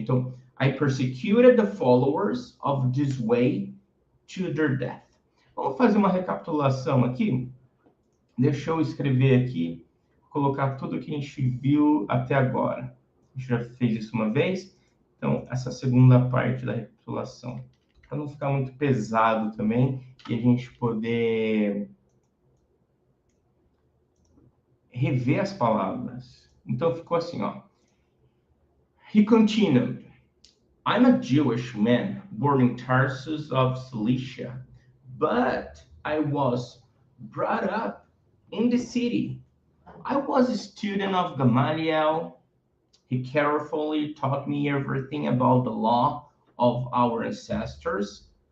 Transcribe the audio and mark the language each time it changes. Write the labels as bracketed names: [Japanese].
[Portuguese] Então, [English] I persecuted the followers of this way to their death. [Portuguese] Vamos fazer uma recapitulação aqui? Deixa eu escrever aqui, colocar tudo que a gente viu até agora. A gente já fez isso uma vez. Então, essa segunda parte da recapitulação. Para não ficar muito pesado também e a gente poder rever as palavras. Então, ficou assim, ó. [English] He continued. I'm a Jewish man born in Tarsus of Cilicia, but I was brought up in the city. I was a student of Gamaliel. He carefully taught me everything about the law of our ancestors.